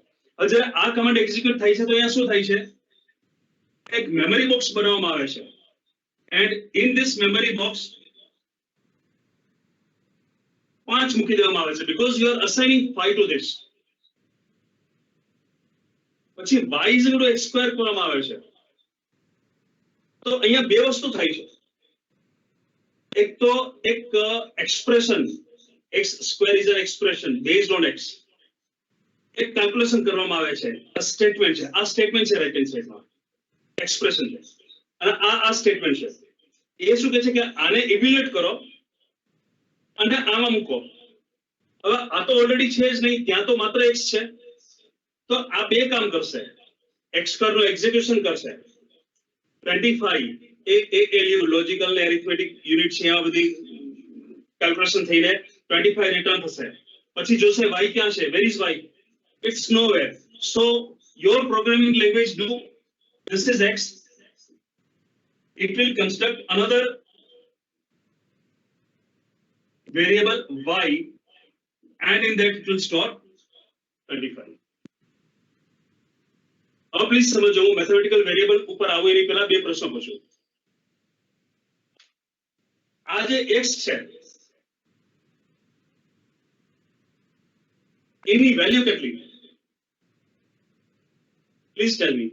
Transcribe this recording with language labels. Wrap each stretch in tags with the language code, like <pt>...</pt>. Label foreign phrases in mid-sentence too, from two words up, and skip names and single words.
<gu>હવે જ્યારે આ</gu> <en>command execute</en> <gu>થાય છે તો અહીંયા શું થાય છે, એક</gu> <en>memory box</en> <gu>બનાવવામાં આવે છે,</gu> <en>and in this memory box</en> <gu>5 મૂકી દેવામાં આવે છે,</gu> <en>because you are assigning 5 to this.</en> <gu>પછી</gu> <en>y is equal to x square</en> <gu>કરવામાં આવે છે. તો અહીંયા બે વસ્તુ થાય છે. એક તો એક એક્સપ્રેશન</gu> <en>x square is an expression based on x,</en> <gu>એક કેલ્ક્યુલેશન કરવામાં આવે છે. આ સ્ટેટમેન્ટ છે, આ સ્ટેટમેન્ટ છે</gu> <en>right hand</en> <gu>સાઈડમાં, એક્સપ્રેશન છે. અને આ સ્ટેટમેન્ટ છે. એ શું કહે છે કે આને ઇવેલ્યુએટ કરો અને આમાં મૂકો. હવે આ તો ઓલરેડી છે જ નહીં, ત્યાં તો માત્ર x છે. તો આ બે કામ કરશે, x સ્ક્વેર નું એક્ઝિક્યુશન કરશે. 25 એ લોજિકલ ને</gu> <en>arithmetic unit</en> <gu>છે, આ બધી કેલ્ક્યુલેશન થઈને 25 રિટર્ન થશે. પછી જોશે y ક્યાં છે,</gu> <en>where is y? It's nowhere. So your programming language do, this is x, it will construct another variable y, and in that it will store 25.</en> <hi>अब प्लीज समझो,</hi> <gu>હું</gu> <en>mathematical variable</en> <gu>ઉપર આવું એની પહેલા બે પ્રશ્ન પૂછું. આ જે x છે એની વેલ્યુ કેટલી?</gu> <en>please tell me.</en>